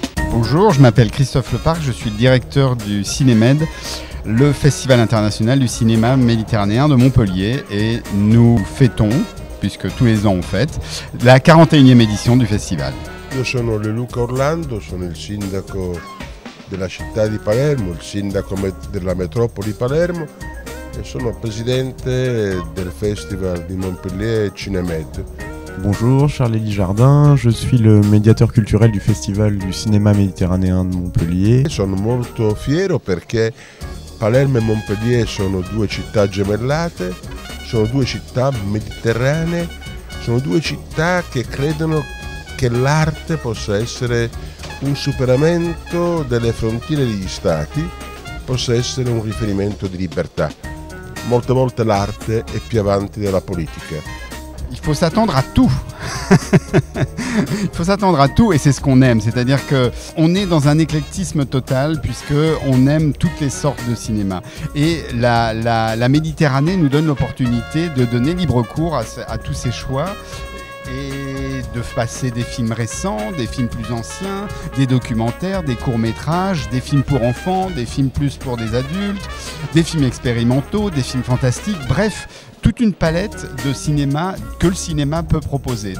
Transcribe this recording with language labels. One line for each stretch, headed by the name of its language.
French: Bonjour, je m'appelle Christophe Leparc, je suis le directeur du Cinémed, le Festival international du cinéma méditerranéen de Montpellier, et nous fêtons, puisque tous les ans on fête, la 41e édition du festival.
Italian: Io sono Luca Orlando, sono il sindaco della città di Palermo, il sindaco della metropoli Palermo e sono presidente del Festival di Montpellier Cinémed.
French: Bonjour, Charles-Élie Jardin, je suis le médiateur culturel du Festival du cinéma méditerranéen de Montpellier.
Italian: Sono molto fiero perché Palermo e Montpellier sono due città gemellate, sono due città mediterranee, sono due città che credono che l'arte possa essere un superamento delle frontiere degli stati, possa essere un riferimento di libertà. Molte volte l'arte è più avanti della politica.
French: Il faut s'attendre à tout. Il faut s'attendre à tout et c'est ce qu'on aime. C'est-à-dire qu'on est dans un éclectisme total puisqu'on aime toutes les sortes de cinéma. Et la Méditerranée nous donne l'opportunité de donner libre cours à tous ces choix et de passer des films récents, des films plus anciens, des documentaires, des courts-métrages, des films pour enfants, des films plus pour des adultes, des films expérimentaux, des films fantastiques, bref, toute une palette de cinéma que le cinéma peut proposer.